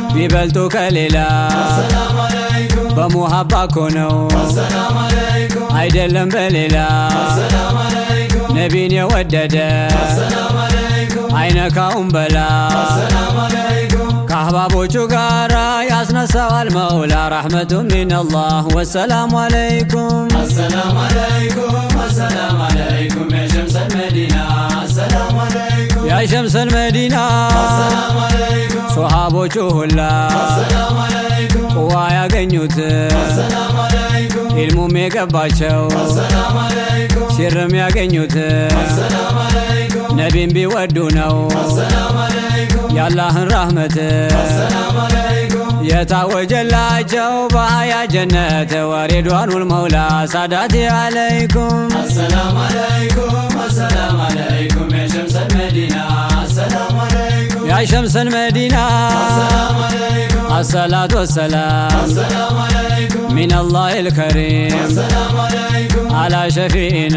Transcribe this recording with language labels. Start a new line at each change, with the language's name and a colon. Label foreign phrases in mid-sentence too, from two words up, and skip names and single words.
Amharic: ቢበልጡ ከሌላ
Arabic: السلام عليكم
Amharic: በሙሀባ እኮ ነው
Arabic: السلام عليكم
Amharic: አይደለም በሌላ
Arabic: السلام عليكم
Amharic: ነቢን የወደደ
Arabic: السلام عليكم
Amharic: አይነካውም በላ
Arabic: السلام عليكم
Amharic: ከአህባቦቹ ጋራ ያስነሳ
Arabic: سوى المولى رحمة من الله والسلام عليكم. السلام عليكم السلام عليكم يا شمس المدينة. السلام عليكم يا شمس المدينة. السلام عليكم
Amharic: صحابوቹ ሁላ
Arabic: السلام عليكم
Amharic: ቁዋ ያገኙት
Arabic: السلام عليكم
Amharic: ኢልሙም የገባቸው
Arabic: السلام عليكم
Amharic: ሲርም ያገኙት
Arabic: السلام عليكم
Amharic: ነቢን ቢወዱ ነው
Arabic: السلام عليكم
Amharic: የአላህን ራህመት
Arabic: السلام عليكم
Amharic: የታወጀላቸው በሀያ
Arabic: جنة ورضوان المولى ساداتي عليكم። السلام عليكم السلام عليكم يا شمس المدينة. السلام عليكم يا شمس المدينة. السلام عليكم الصلاة والسلام السلام عليكم من الله الكريم السلام عليكم على شفيعنا